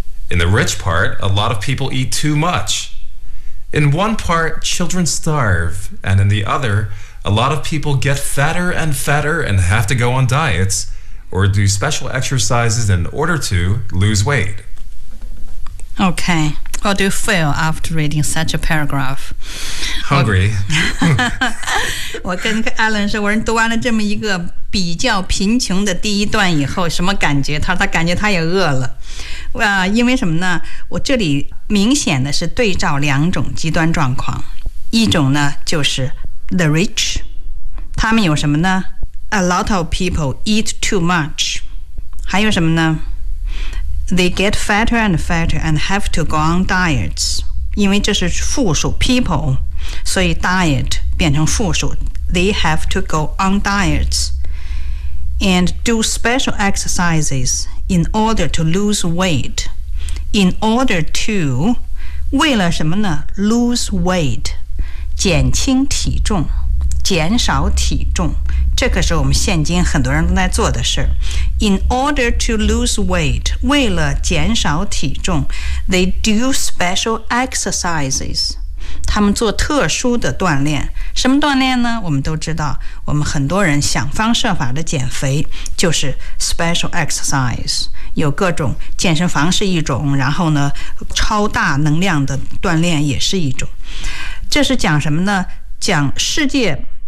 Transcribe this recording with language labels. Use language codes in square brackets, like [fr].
[en] In the rich part, a lot of people eat too much. In one part, children starve, and in the other, a lot of people get fatter and fatter and have to go on diets or do special exercises in order to lose weight. Okay, how do you feel after reading such a paragraph? Hungry. [zh] 我跟 Alan 说，我读完了这么一个比较贫穷的第一段以后，什么感觉？他感觉他也饿了。因为什么呢？我这里明显的是对照两种极端状况，一种呢就是 [en] the rich， [zh] 他们有什么呢？ [en] A lot of people eat too much， [zh] 还有什么呢？ [en] They get fatter and fatter and have to go on diets， [zh] 因为这是复数 [en] people， 所以 diet [zh] 变成复数， [en] They have to go on dietsAnd do special exercises in order to lose weight. In order to, [zh] 为了什么呢 ？ [en] Lose weight, [zh] 减轻体重，减少体重。这可是我们现今很多人都在做的事。 [en] In order to lose weight, [zh] 为了减少体重 [en] ，they do special exercises. [zh] 他们做特殊的锻炼。什么锻炼呢？我们都知道，我们很多人想方设法的减肥，就是 [en] special exercise， [zh] 有各种健身房是一种，然后呢，超大能量的锻炼也是一种。这是讲什么呢？讲世界